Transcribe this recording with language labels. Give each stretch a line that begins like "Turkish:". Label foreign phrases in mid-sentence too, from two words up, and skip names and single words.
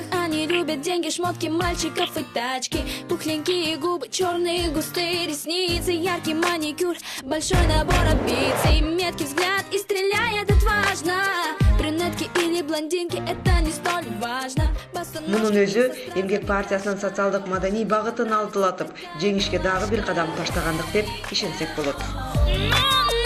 Russian: Они любят деньги, шмотки, мальчиков и тачки. Пухленькие губы, черные густые ресницы, яркий маникюр, большой набор амбиций. Меткий взгляд и стреляет отважно. Брюнетки или блондинки, это не столь важно.
Kyrgyz: Мунун өзү Эмгек партиясынын социалдык маданий багытын алдылатып, жеңишке дагы бир кадам таштагандык деп ишенсек болот.